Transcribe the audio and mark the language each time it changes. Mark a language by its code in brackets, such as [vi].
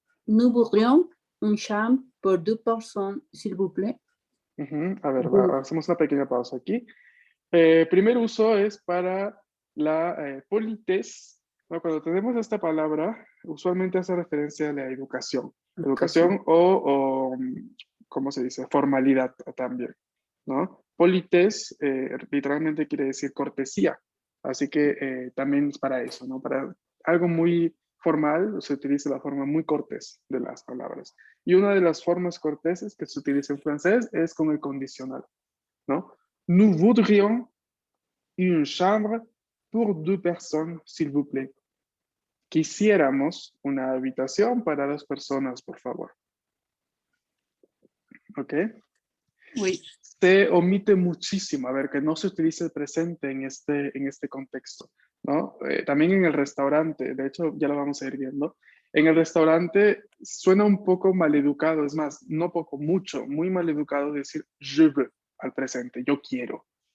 [fr] Nous voudrions une chambre pour 2 personnes, s'il vous plaît. [es] A ver, Ujú. hacemos una pequeña pausa aquí. Primer uso es para la politesse, ¿no? Cuando tenemos esta palabra, usualmente hace referencia a la educación. Educación o ¿cómo se dice? Formalidad también, ¿no? Politesse literalmente quiere decir cortesía. Así que también es para eso, ¿no? Para algo muy formal se utiliza la forma muy cortés de las palabras. Y una de las formas corteses que se utiliza en francés es con el condicional, ¿no? [fr] Nous voudrions une chambre pour 2 personnes, s'il vous plaît. [es] Quisiéramos una habitación para 2 personas, por favor. ¿Ok? [fr] Oui. [es] Se omite muchísimo, a ver, que no se utilice el presente en este contexto, ¿no? También en el restaurante, de hecho ya lo vamos a ir viendo, en el restaurante suena un poco maleducado, es más, no poco, mucho, muy maleducado decir [fr] je veux [es] al presente, yo quiero.